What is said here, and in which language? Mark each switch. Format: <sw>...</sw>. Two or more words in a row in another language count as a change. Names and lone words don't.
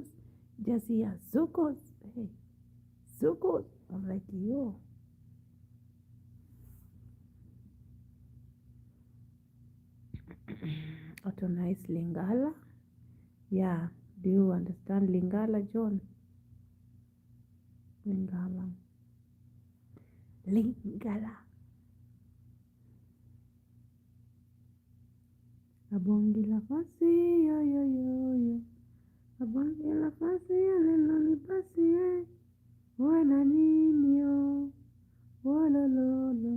<en>Just hear Sukus. Hey, Sukus. I'm like, yo. Auto nice Lingala. Yeah. Do you understand Lingala, John?</en> <ln>Lingala. Abongi la fasi, yo. Abongi la fasi, lelo li pasi, wana nini yo, wolololo.</ln>